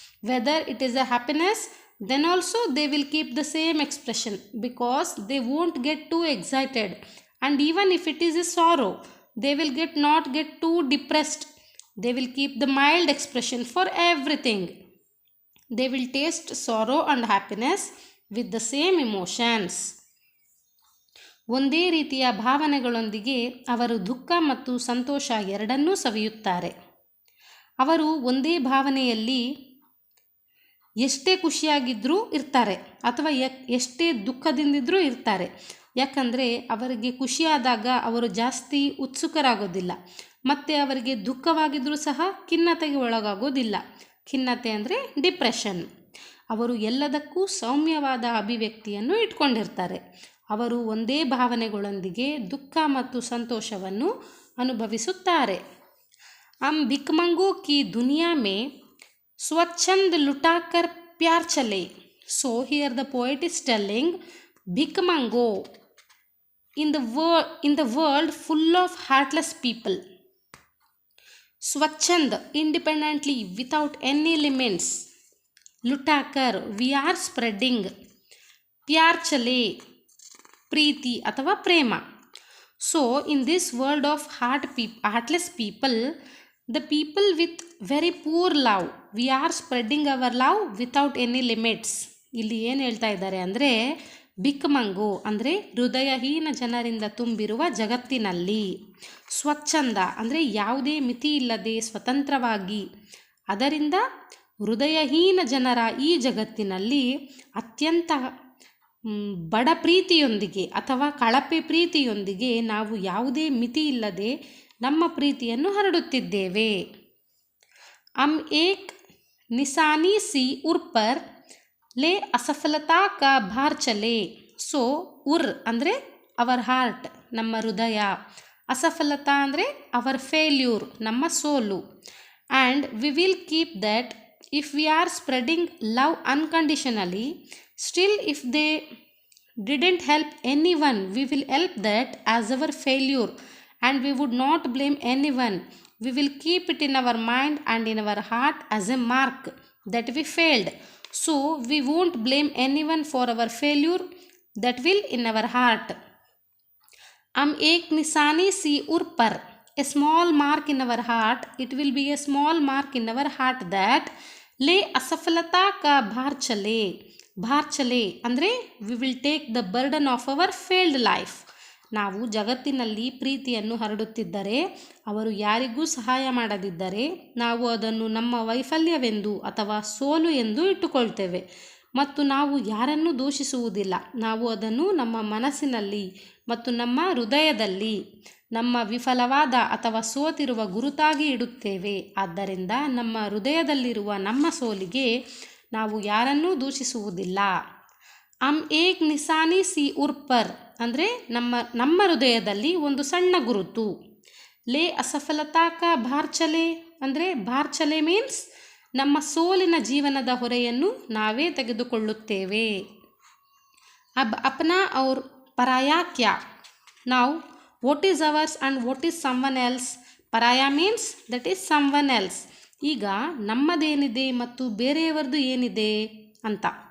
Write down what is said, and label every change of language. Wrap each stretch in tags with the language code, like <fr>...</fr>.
<en>Whether it is a happiness, then also they will keep the same expression because they won't get too excited. And even if it is a sorrow, they will not get too depressed. They will keep the mild expression for everything. They will taste sorrow and happiness with the same emotions.</en> <kn>ಒಂದೇ ರೀತಿಯ ಭಾವನೆಗಳೊಂದಿಗೆ ಅವರು ದುಃಖ ಮತ್ತು ಸಂತೋಷ ಎರಡನ್ನೂ ಸವಿಯುತ್ತಾರೆ. ಅವರು ಒಂದೇ ಭಾವನೆಯಲ್ಲಿ ಎಷ್ಟೇ ಖುಷಿಯಾಗಿದ್ದರೂ ಇರ್ತಾರೆ ಅಥವಾ ಎಷ್ಟೇ ದುಃಖದಿಂದಿದ್ದರೂ ಇರ್ತಾರೆ. ಯಾಕಂದರೆ ಅವರಿಗೆ ಖುಷಿಯಾದಾಗ ಅವರು ಜಾಸ್ತಿ ಉತ್ಸುಕರಾಗೋದಿಲ್ಲ ಮತ್ತು ಅವರಿಗೆ ದುಃಖವಾಗಿದ್ದರೂ ಸಹ ಖಿನ್ನತೆಗೆ ಒಳಗಾಗೋದಿಲ್ಲ. ಖಿನ್ನತೆ ಅಂದರೆ ಡಿಪ್ರೆಷನ್. ಅವರು ಎಲ್ಲದಕ್ಕೂ ಸೌಮ್ಯವಾದ ಅಭಿವ್ಯಕ್ತಿಯನ್ನು ಇಟ್ಕೊಂಡಿರ್ತಾರೆ. ಅವರು ಒಂದೇ ಭಾವನೆಗಳೊಂದಿಗೆ ದುಃಖ ಮತ್ತು ಸಂತೋಷವನ್ನು ಅನುಭವಿಸುತ್ತಾರೆ.</kn> <hi>ಹಮ್ ಭಿಕ್ಮಂಗೋ ಕಿ ದುನಿಯಾ ಮೇ ಸ್ವಚ್ಛಂದ ಲುಟಾಕರ್ ಪ್ಯಾರ್ Chale.</hi> <en>So here the poet is telling ಭಿಕ್ಮಂಗೋ in the world full of heartless people. Swachhand, independently, without any limits. Lutakar, we are spreading.</en> <hi>Pyar chale,</hi> <kn>preeti athava prema.</kn> <en>So in this world of heartless people, the people with very poor love, we are spreading our love without any limits.</en> <kn>ಇಲ್ಲಿ ಏನು ಹೇಳ್ತಾ ಇದ್ದಾರೆ ಅಂದರೆ, ಭಿಕ್ಮಂಗೋ ಅಂದರೆ ಹೃದಯಹೀನ ಜನರಿಂದ ತುಂಬಿರುವ ಜಗತ್ತಿನಲ್ಲಿ, ಸ್ವಚ್ಛಂದ ಅಂದರೆ ಯಾವುದೇ ಮಿತಿ ಇಲ್ಲದೆ ಸ್ವತಂತ್ರವಾಗಿ, ಅದರಿಂದ ಹೃದಯಹೀನ ಜನರ ಈ ಜಗತ್ತಿನಲ್ಲಿ ಅತ್ಯಂತ ಬಡ ಪ್ರೀತಿಯೊಂದಿಗೆ ಅಥವಾ ಕಳಪೆ ಪ್ರೀತಿಯೊಂದಿಗೆ ನಾವು ಯಾವುದೇ ಮಿತಿ ಇಲ್ಲದೆ ನಮ್ಮ ಪ್ರೀತಿಯನ್ನು ಹರಡುತ್ತಿದ್ದೇವೆ.</kn> <hi>ಹಮ್ ಏಕ್ ನಿಸಾನಿ ಸಿ ಉರ್ಪರ್ ಲೇ ಅಸಫಲತಾ ಕಾ ಭಾರ್ ಚಲೆ.</hi> <kn>ಸೊ ಉರ್ ಅಂದರೆ</kn> <en>our heart,</en> <kn>ನಮ್ಮ ಹೃದಯ. ಅಸಫಲತಾ ಅಂದರೆ</kn> <en>our failure,</en> <kn>ನಮ್ಮ ಸೋಲು.</kn> <en>And we will keep that if we are spreading love unconditionally, still if they didn't help anyone, we will help that as our failure and we would not blame anyone. We will keep it in our mind and in our heart as a mark that we failed. So we won't blame anyone for our failure, that will in our heart.</en> <hi>हम एक निशानी सी उर पर</hi> <en>a small mark in our heart, it will be a small mark in our heart that</en> <hi>ले असफलता का भार ಚಲೆ</hi> <kn>ಅಂದರೆ</kn> <en>We will take the burden of our failed life.</en> <kn>ನಾವು ಜಗತ್ತಿನಲ್ಲಿ ಪ್ರೀತಿಯನ್ನು ಹರಡುತ್ತಿದ್ದರೆ, ಅವರು ಯಾರಿಗೂ ಸಹಾಯ ಮಾಡದಿದ್ದರೆ ನಾವು ಅದನ್ನು ನಮ್ಮ ವೈಫಲ್ಯವೆಂದು ಅಥವಾ ಸೋಲು ಎಂದು ಇಟ್ಟುಕೊಳ್ತೇವೆ ಮತ್ತು ನಾವು ಯಾರನ್ನೂ ದೂಷಿಸುವುದಿಲ್ಲ. ನಾವು ಅದನ್ನು ನಮ್ಮ ಮನಸ್ಸಿನಲ್ಲಿ ಮತ್ತು ನಮ್ಮ ಹೃದಯದಲ್ಲಿ ನಮ್ಮ ವಿಫಲವಾದ ಅಥವಾ ಸೋತಿರುವ ಗುರುತಾಗಿ ಇಡುತ್ತೇವೆ. ಆದ್ದರಿಂದ ನಮ್ಮ ಹೃದಯದಲ್ಲಿರುವ ನಮ್ಮ ಸೋಲಿಗೆ ನಾವು ಯಾರನ್ನೂ ದೂಷಿಸುವುದಿಲ್ಲ. ಏಕ್ ನಿಸಾನಿ ಸಿ ಉರ್ಪರ್ ಅಂದರೆ ನಮ್ಮ ಹೃದಯದಲ್ಲಿ ಒಂದು ಸಣ್ಣ ಗುರುತು.</kn> <hi>ಲೇ ಅಸಫಲತಾ ಕಾ ಭಾರ್ ಚಲೆ</hi> <kn>ಅಂದರೆ ಭಾರ್ ಚಲೆ ಮೀನ್ಸ್ ನಮ್ಮ ಸೋಲಿನ ಜೀವನದ ಹೊರೆಯನ್ನು ನಾವೇ ತೆಗೆದುಕೊಳ್ಳುತ್ತೇವೆ.</kn> <hi>ಅಬ್ ಅಪ್ನಾ ಔರ್ ಪರಾಯಾ ಕ್ಯಾ.</hi> <kn>ನಾವು</kn> <en>what is ours and what is someone else. ಪರಾಯ means that is someone else.</en> <kn>ಈಗ ನಮ್ಮದೇನಿದೆ ಮತ್ತು ಬೇರೆಯವರದು ಏನಿದೆ ಅಂತ.</kn>